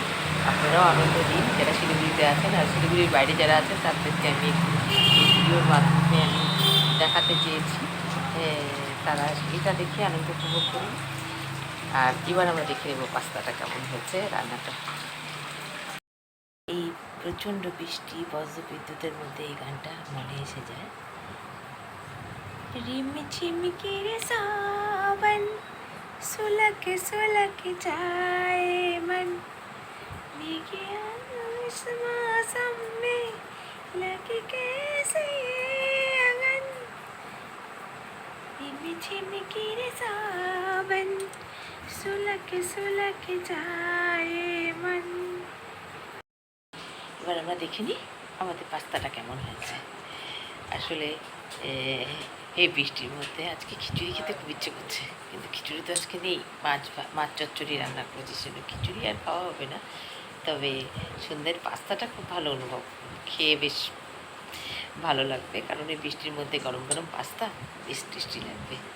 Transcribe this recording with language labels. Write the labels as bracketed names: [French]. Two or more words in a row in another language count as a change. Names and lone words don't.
[Bangla] আপনারাও আনন্দ নিন যারা শিলিগুড়িতে আছেন, আর শিলিগুড়ির বাইরে যারা আছেন তাদেরকে আমি একটু এই ভিডিওর মাধ্যমে আমি দেখাতে চেয়েছি, তারা এটা দেখে আনন্দ উপভোগ করুন। আর এবার আমরা দেখে নেব পাস্তাটা কেমন হয়েছে, রান্নাটা। এই প্রচণ্ড বৃষ্টি বজ্র বিদ্যুতের মধ্যে এই গানটা মনে এসে যায়। [Hindi] रिम झिम गिरे सावन, सुलग सुलग जाए मन, भीगे इस मौसम में लगे कैसे अगन। रिम झिम गिरे सावन, सुलग सुलग जाए मन। [Bangla] এবার আমরা দেখে নিই আমাদের পাস্তাটা কেমন হয়েছে। আসলে এই বৃষ্টির মধ্যে আজকে খিচুড়ি খেতে খুব ইচ্ছে করছে, কিন্তু খিচুড়ি তো আজকে নেই। মাছ চচ্চড়ি রান্না করেছি, সেটা খিচুড়ি আর খাওয়া হবে না। তবে সন্ধ্যের পাস্তাটা খুব ভালো অনুভব, খেয়ে বেশ ভালো লাগবে, কারণ এই বৃষ্টির মধ্যে গরম গরম পাস্তা বেশ টেস্টি লাগবে।